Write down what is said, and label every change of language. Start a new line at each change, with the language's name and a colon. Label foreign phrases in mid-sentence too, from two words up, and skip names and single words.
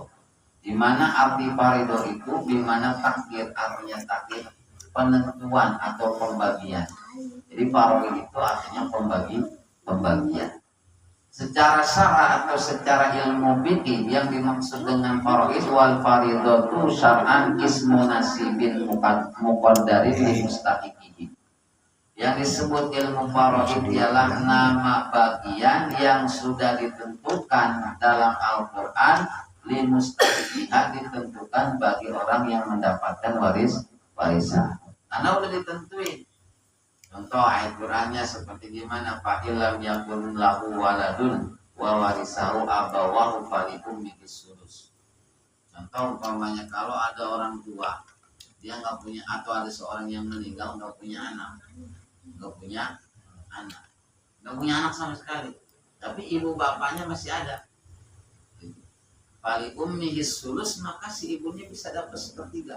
Indonesian: Di mana arti faridoh itu, di mana takdir, artinya takdir, penentuan atau pembagian. Jadi faraid itu artinya pembagian. Secara syara atau secara ilmu fikih, yang dimaksud dengan
Arabic: فرائض والفريضة شرعا اسم نصيب مقدر لمستحقه.
Indonesian: Yang disebut ilmu faraid ialah nama bagian yang sudah ditentukan dalam Al-Quran,
Arabic: لمستحقها,
Indonesian: ditentukan bagi orang yang mendapatkan warisan. Karena udah ditentuin. Contoh ayat Qurannya seperti gimana?
Arabic: فإن لم يكن له ولد وورثه أبواه فلأمه السدس.
Indonesian: Contoh umpamanya kalau ada orang tua, dia nggak punya, atau ada seorang yang meninggal nggak punya anak, nggak punya anak sama sekali, tapi ibu bapaknya masih ada.
Arabic: فلأمه الثلث,
Indonesian: maka si ibunya bisa dapat 1/3.